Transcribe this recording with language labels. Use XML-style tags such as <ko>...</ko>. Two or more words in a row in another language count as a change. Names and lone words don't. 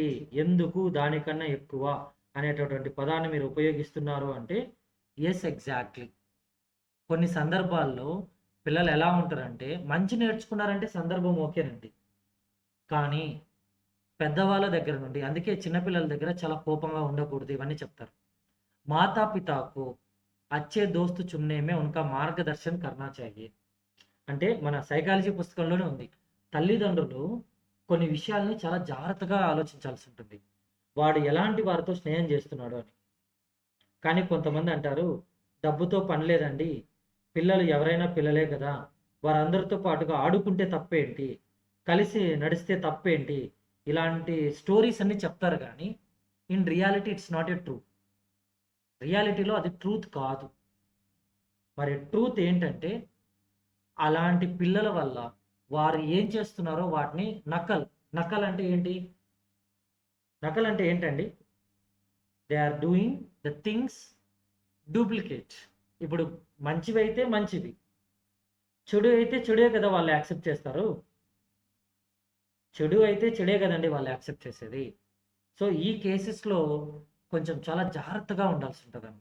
<te>ఎందుకు దానికన్నా ఎక్కువ అనేటటువంటి పదాన్ని మీరు ఉపయోగిస్తున్నారు అంటే,</te> <en>yes, exactly.</en> <te>కొన్ని సందర్భాల్లో పిల్లలు ఎలా ఉంటారంటే, మంచి నేర్చుకున్నారంటే సందర్భం ఓకేనండి. కానీ పెద్దవాళ్ళ దగ్గర నుండి, అందుకే చిన్న పిల్లల దగ్గర చాలా కోపంగా ఉండకూడదు ఇవన్నీ చెప్తారు.</te> <hi>माता-पिता को अच्छे दोस्त चुनने में उनका मार्गदर्शन करना चाहिए.</hi> <te>అంటే మన సైకాలజీ పుస్తకంలోనే ఉంది. తల్లిదండ్రులు కొన్ని విషయాల్ని చాలా జాగ్రత్తగా ఆలోచించాల్సి ఉంటుంది. వాడు ఎలాంటి వారితో స్నేహం చేస్తున్నాడు అని. కానీ కొంతమంది అంటారు, డబ్బుతో పని లేదండి. పిల్లలు ఎవరైనా పిల్లలే కదా! వారందరితో పాటుగా ఆడుకుంటే తప్పేంటి? కలిసి నడిస్తే తప్పేంటి? ఇలాంటి స్టోరీస్ అన్నీ చెప్తారు గానీ,</te> <en>in reality it's not a true.</en> <te>రియాలిటీలో అది ట్రూత్ కాదు. మరి ట్రూత్ ఏంటంటే, అలాంటి పిల్లల వల్ల వారు ఏం చేస్తున్నారో వాటిని నకల్. నకల్ అంటే ఏంటి? నకల్ అంటే ఏంటండి?</te> <en>they are doing the things duplicate.</en> <te>ఇప్పుడు మంచివైతే మంచివి. చెడు అయితే చెడే కదా వాళ్ళు యాక్సెప్ట్ చేస్తారు. చెడు అయితే చెడే కదండీ వాళ్ళు యాక్సెప్ట్ చేసేది. సో, ఈ కేసెస్‌లో కొంచెం చాలా జాగ్రత్తగా ఉండాల్సి ఉంటదనమాట.</te>